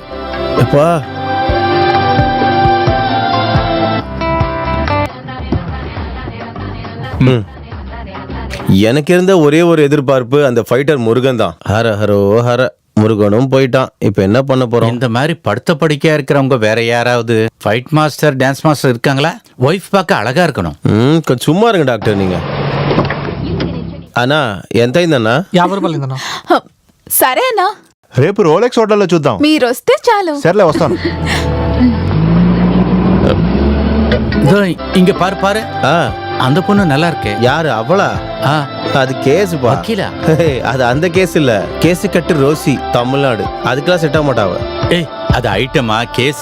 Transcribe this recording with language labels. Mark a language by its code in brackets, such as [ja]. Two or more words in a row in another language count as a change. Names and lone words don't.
[ta] எப்பா எனக்கு இருந்த ஒரே ஒரு எதிர்பார்ப்பு அந்த ஃபைட்டர் முருகன் தான். ஹர ஹரோ ஹர. முருகனும் போயிட்டான். இப்ப என்ன பண்ண போறோம்? இந்த மாதிரி படுத்த படிக்கையா இருக்கிறவங்க வேற யாராவது [en] fight master, dance master [ta] இருக்காங்களா? ஒய்ஃப் பார்க்க அழகா இருக்கணும். கொஞ்சம் சும்மா இருங்க டாக்டர் நீங்க. [te] అన్నా ఎంత అయిందన్నా? 50 రూపాయలు అయిందన్నా. సరే అన్నా, రేపు రోలెక్స్ హోటల్లో చూద్దాం. మీరు వస్తే చాలు. సర్లే వస్తాను. [ta] இதோ இங்க பாரு பாரு. அந்த பொண்ணு நல்லா இருக்கே. யாரு அவளா? அது கேஸ் பா. வக்கீலா? அது அந்த கேஸ் இல்ல, கேஸ் கட்டு ரோசி, தமிழ்நாடு. அதுக்கெல்லாம் செட் ஆக மாட்டாவ. ஏய், அது ஐட்டமா கேஸ்?